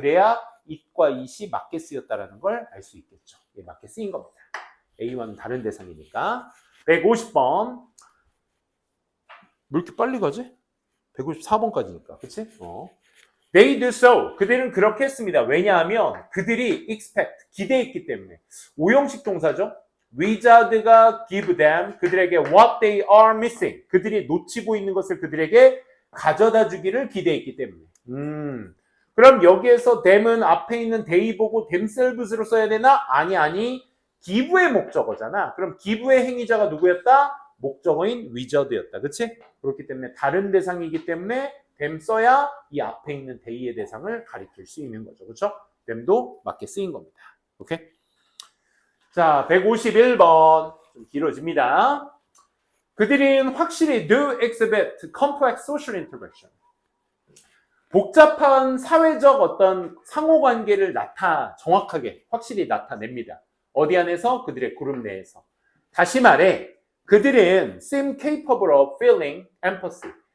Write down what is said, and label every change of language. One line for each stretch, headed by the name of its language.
Korean: 그래야 it과 it이 맞게 쓰였다는 걸 알 수 있겠죠. 예, 맞게 쓰인 겁니다. A와는 다른 대상이니까. 150번. 왜 이렇게 빨리 가지? 154번까지니까. 그치?
English: They do so.
Korean: 그들은 그렇게 했습니다. 왜냐하면 그들이 expect, 기대했기 때문에. 오형식 동사죠. Wizard가
English: give them,
Korean: 그들에게
English: what they are missing.
Korean: 그들이 놓치고 있는 것을 그들에게 가져다 주기를 기대했기 때문에. 그럼 여기에서 them은 앞에 있는 they 보고 themselves로 써야 되나? 아니. give의 목적어잖아. 그럼 give의 행위자가 누구였다? 목적어인 wizard였다. 그치? 그렇기 때문에 다른 대상이기 때문에 them 써야 이 앞에 있는 they의 대상을 가리킬 수 있는 거죠. 그렇죠? them도 맞게 쓰인 겁니다. 오케이? 자, 151번. 좀 길어집니다. 그들은 확실히
English: do exhibit complex social interaction.
Korean: 복잡한 사회적 어떤 상호관계를 정확하게, 확실히 나타냅니다. 어디 안에서? 그들의 그룹 내에서. 다시 말해, 그들은
English: seem capable of feeling empathy.